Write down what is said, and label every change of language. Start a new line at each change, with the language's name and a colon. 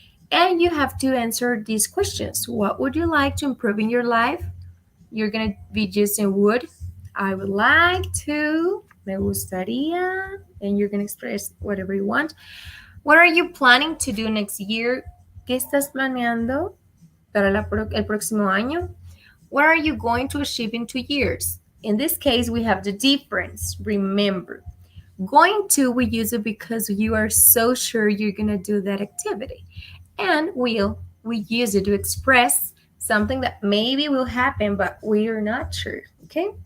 English: And you have to answer these questions. What would you like to improve in your life? You're going to be using would. I would like to.
Spanish: Me gustaría.
English: And you're going to express whatever you want. What are you planning to do next year?
Spanish: ¿Qué estás planeando para el próximo año?
English: What are you going to achieve in 2 years? In this case, we have the difference. Remember, going to, we use it because you are so sure you're going to do that activity. And will, we use it to express something that maybe will happen, but we are not sure. Okay?